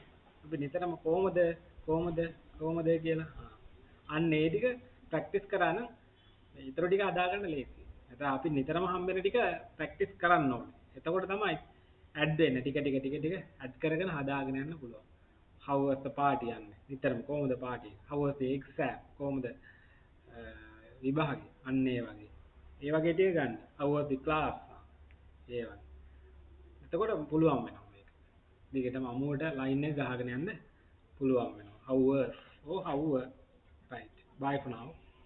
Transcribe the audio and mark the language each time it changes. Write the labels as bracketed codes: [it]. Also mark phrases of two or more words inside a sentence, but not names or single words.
[si] අපි නිතරම කොහොමද කියලා. අන්න ඒ ටික ප්‍රැක්ටිස් කරා නම් ඊටර ටික හදාගන්න ලේසියි. නැත්නම් අපි නිතරම හම්බෙන ටික ප්‍රැක්ටිස් කරන්න ඕනේ. එතකොට තමයි ඇඩ් වෙන්නේ ටික ඇඩ් කරගෙන හදාගෙන යන්න පුළුවන්. [en] How was the party යන්නේ. [si] නිතරම කොහොමද [en] party? How was the exam? [si] කොහොමද විභාගය? අන්න ඒ වගේ. ඒ වගේ ටික ගන්න. [en] How was the class? [si] ඒ වගේ. එතකොට පුළුවන් වෙනවා මේක. දිගටම අමුවට ලයින් එක ගහගෙන යන්න පුළුවන් වෙනවා. [en] How was? Oh, how were? Right. Bye for now.